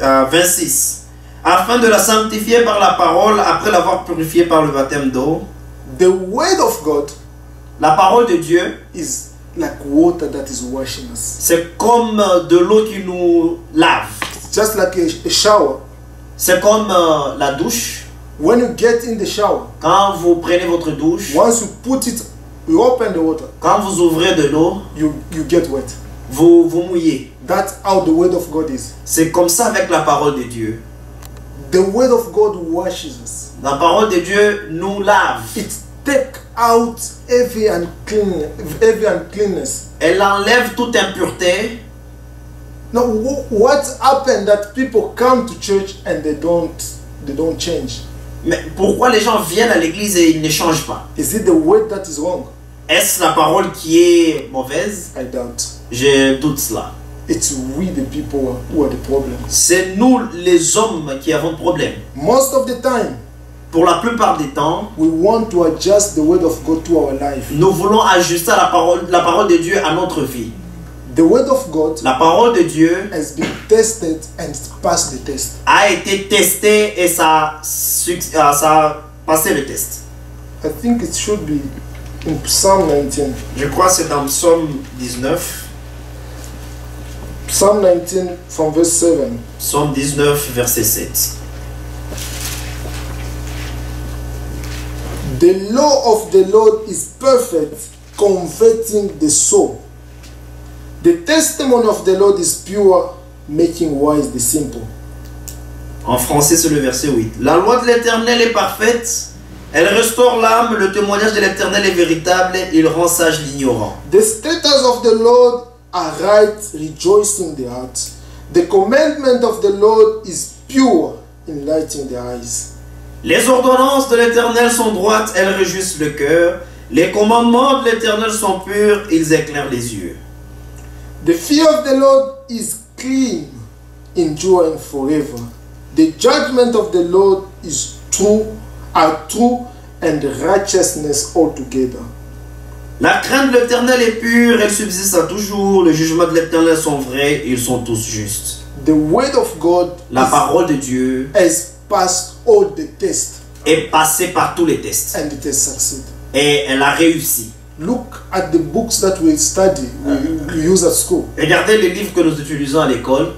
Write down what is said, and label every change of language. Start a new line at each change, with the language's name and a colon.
French: 26, afin de la sanctifier par la parole après l'avoir purifiée par le baptême d'eau.
English: The word of God
French: La parole de Dieu,
English: is like water that is washing us.
French: c'est comme de l'eau qui nous lave.
English: Just like a shower.
French: C'est comme la douche.
English: When you get in the shower,
French: Quand vous prenez votre douche,
English: once you put it, you open the water,
French: quand vous ouvrez de l'eau,
English: you get wet.
French: vous mouillez.
English: That's how the word of God is.
French: C'est comme ça avec la parole de Dieu.
English: The word of God washes us.
French: La parole de Dieu nous lave.
English: It takes out every uncleanness.
French: Elle enlève toute impureté.
English: Now, what happened that people come to church and they don't change?
French: Mais pourquoi les gens viennent à l'église et ils ne changent pas?
English: Is it the word that is wrong?
French: Est-ce la parole qui est mauvaise?
English: I doubt.
French: Je doute cela.
English: It's we the people who are the problem.
French: C'est nous les hommes qui avons problème.
English: Most of the time,
French: Pour la plupart des temps,
English: we want to adjust the word of God to our life.
French: nous voulons ajuster la parole de Dieu à notre vie.
English: The word of God
French: La parole de Dieu
English: has been tested and passed the test.
French: a été testée et ça a passé le test.
English: I think it should be in Psalm 19.
French: Je crois que c'est dans Psaume 19.
English: Psalm 19 from verse 7.
French: Psaume 19, verset 7.
English: The law of the Lord is perfect, converting the soul. The testimony of the Lord is pure, making wise the simple.
French: En français, c'est le verset 8. La loi de l'Éternel est parfaite. Elle restaure l'âme. Le témoignage de l'Éternel est véritable. Il rend sage l'ignorant.
English: The statutes of the Lord are right, rejoicing the heart. The commandment of the Lord is pure, enlightening the eyes.
French: Les ordonnances de l'Éternel sont droites. Elles réjouissent le cœur. Les commandements de l'Éternel sont purs. Ils éclairent les yeux.
English: The fear of the Lord is clean, enduring forever. The judgment of the Lord is true, and righteousness altogether.
French: La crainte de l'Éternel est pure. Elle subsiste à toujours. Les jugements de l'Éternel sont vrais. Ils sont tous justes.
English: The word of God
French: La parole de Dieu
English: has passed all the tests,
French: est passée par tous les tests.
English: and it has succeeded.
French: Et elle a réussi.
English: look at the books that we study, we use at school.
French: Regardez les livres que nous utilisons à l'école.